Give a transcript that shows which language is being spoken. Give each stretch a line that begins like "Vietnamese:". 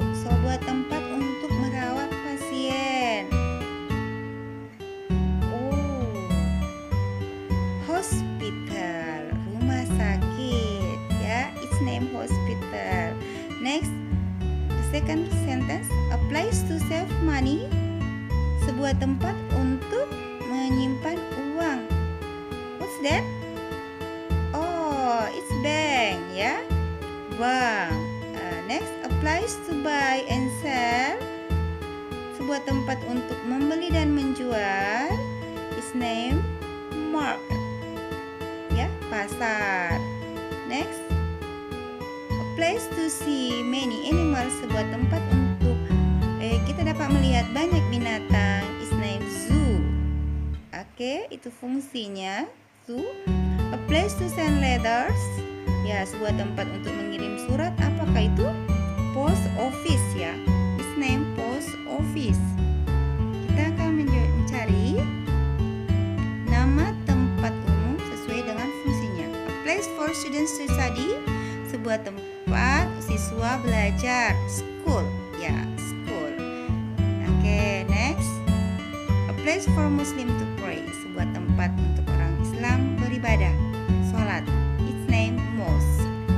Indonesian: Sebuah tempat untuk merawat pasien. Oh, hospital, rumah sakit.
English: Ya, its name hospital. Next, the second sentence, a place to save money.
Indonesian: Sebuah tempat untuk menyimpan uang.
English: What's that? Oh, it's bank ya. Bank. Next, a place to buy and sell.
Indonesian: sebuah tempat untuk membeli dan menjual.
English: Its name market.
Indonesian: Ya, pasar.
English: Next, a place to see many animals,
Indonesian: sebuah tempat untuk kita dapat melihat banyak binatang.
English: Its name zoo.
Indonesian: Oke, itu fungsinya zoo.
English: A place to send letters.
Indonesian: Ya, sebuah tempat untuk mengirim surat. Apakah itu? Post office ya.
English: Its name post office.
Indonesian: Kita akan mencari nama tempat umum sesuai dengan fungsinya.
English: A place for students to study.
Indonesian: Sebuah tempat siswa belajar.
English: School. Ya, school. Oke, next. A place for Muslim to pray.
Indonesian: Sebuah tempat untuk orang Islam beribadah. Salat.
English: Its name mosque.